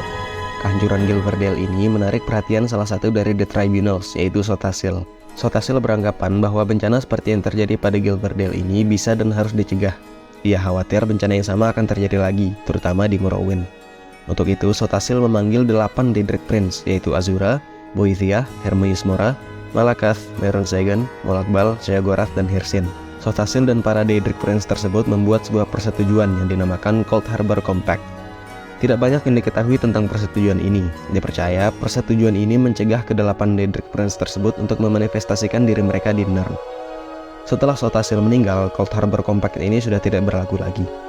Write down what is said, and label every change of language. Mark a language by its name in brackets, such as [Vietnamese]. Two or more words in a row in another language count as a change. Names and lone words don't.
[Indonesian] Kehancuran Gilverdale ini menarik perhatian salah satu dari The Tribunals, yaitu Sotasil. Sotasil beranggapan bahwa bencana seperti yang terjadi pada Gilverdale ini bisa dan harus dicegah. Ia khawatir bencana yang sama akan terjadi lagi, terutama di Morrowind. Untuk itu, Sotasil memanggil 8 Daedric Prince, yaitu Azura, Boethiah, Hermaeus Mora, Malakath, Mehrunes Dagon, Molakbal, Sheogorath, dan Hircine. Sotasil dan para Daedric Prince tersebut membuat sebuah persetujuan yang dinamakan Cold Harbor Compact. Tidak banyak yang diketahui tentang persetujuan ini. Dipercaya, persetujuan ini mencegah ke-8 Daedric Prince tersebut untuk memanifestasikan diri mereka di Nirn. Setelah Sotasil meninggal, Cold Harbor Compact ini sudah tidak berlaku lagi.